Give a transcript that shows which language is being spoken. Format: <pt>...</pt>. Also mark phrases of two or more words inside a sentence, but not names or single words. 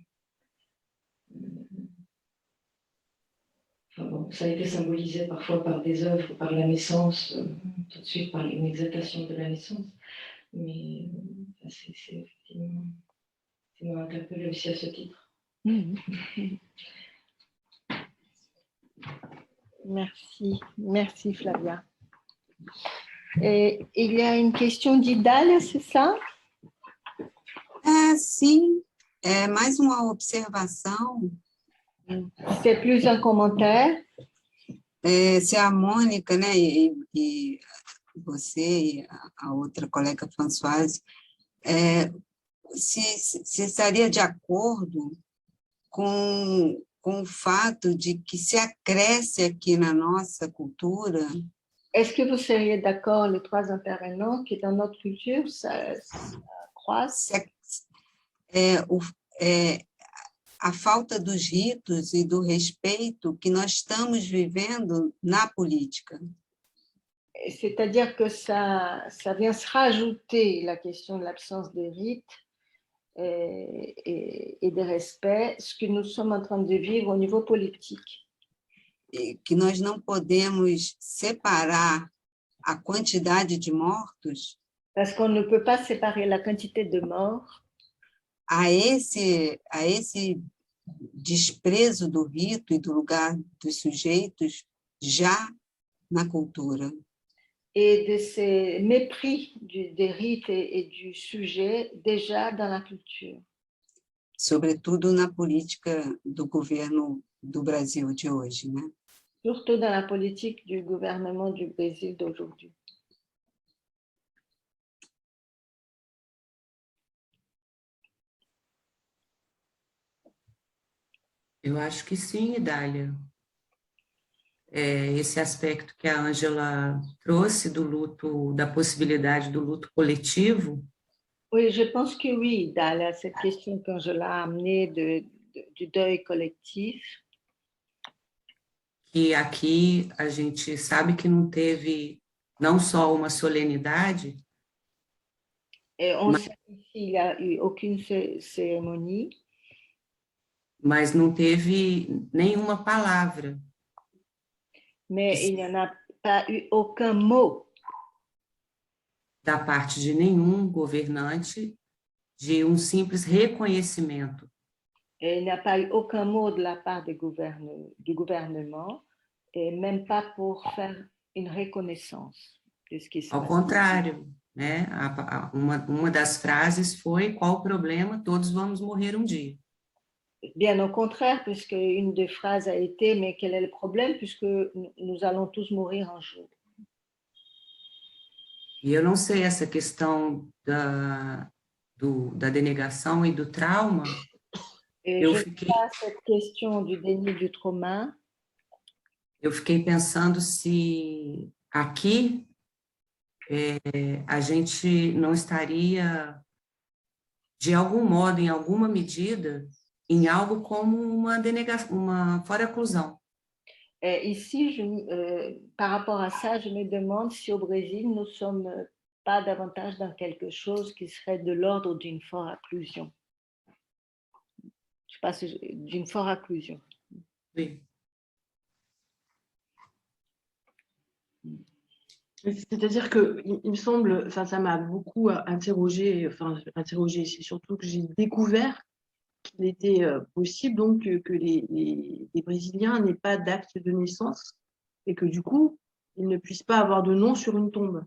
<fr>Enfin bon, ça a été symbolisé parfois par des œuvres, par la naissance, tout de suite par une exaltation de la naissance, mais c'est effectivement, ça m'a interpellé aussi à ce titre. Merci, merci Flavia. Et il y a une question d'Idália, c'est ça?</fr> <pt>Sim, é mais uma observação.</pt> <fr>C'est plus un commentaire.</fr> <pt>Se a Mônica, né, e você e a outra colega Françoise, se estaria de acordo com o fato de que se acresce aqui na nossa cultura.</pt> <fr>Est-ce que vous seriez d'accord, les trois intervenants, que dans notre culture, ça croise?</fr> <pt>A falta dos ritos e do respeito que nós estamos vivendo na política.</pt> <fr>C'est-à-dire que ça vient se rajouter la question de l'absence des rites et des respects, ce que nous sommes en train de vivre au niveau politique.</fr> <pt>E que nós não podemos separar a quantidade de mortos.</pt> <fr>Parce qu'on ne peut pas séparer la quantité de morts</fr> <pt>a esse desprezo do rito e do lugar dos sujeitos já na cultura.</pt> <fr>Et de ces mépris des rites et du sujet déjà dans la culture.</fr> <pt>Sobretudo na política do governo do Brasil de hoje, né?</pt> <fr>Surtout dans la politique du gouvernement du Brésil d'aujourd'hui.</fr> <pt>Eu acho que sim, Idália. Esse aspecto que a Ângela trouxe do luto, da possibilidade do luto coletivo.</pt> <fr>Oui, je pense que oui, Dalia, cette question qu'Angela a amenée du deuil collectif.</fr> <pt>Que aqui a gente sabe que não teve não só uma solenidade.</pt> <fr>Et on sait qu'ici, il n'y a eu aucune cérémonie.</fr> <pt>Mas não teve nenhuma palavra.</pt> <fr>Mais il n'y en a pas eu aucun mot.</fr> <pt>Da parte de nenhum governante, de simples reconhecimento.</pt> <fr>Et il n'y a pas eu aucun mot de la part du gouvernement, et même pas pour faire une reconnaissance de ce qui se passe.</fr> <pt>Ao contrário, né? Uma das frases foi: qual o problema? Todos vamos morrer um dia.</pt> <fr>Bien au contraire, puisque une des phrases a été: mais quel est le problème, puisque nous allons tous mourir un jour.</fr> <pt>E eu não sei essa questão da denegação e do trauma.</pt> <fr>Et je fiquei... sais pas cette question du déni du trauma.</fr> <pt>Eu fiquei pensando se aqui a gente não estaria, de algum modo, em alguma medida, em algo como uma denegação, uma fora-inclusão.</pt> <fr>Ici, par rapport à ça, je me demande si au Brésil, nous ne sommes pas davantage dans quelque chose qui serait de l'ordre d'une fore-inclusion. Je sais pas si d'une fore-inclusion. Oui. C'est-à-dire que il me semble, enfin, ça m'a beaucoup interrogée, c'est surtout que j'ai découvert qu'il était possible donc que les Brésiliens n'aient pas d'acte de naissance et que du coup, ils ne puissent pas avoir de nom sur une tombe.</fr>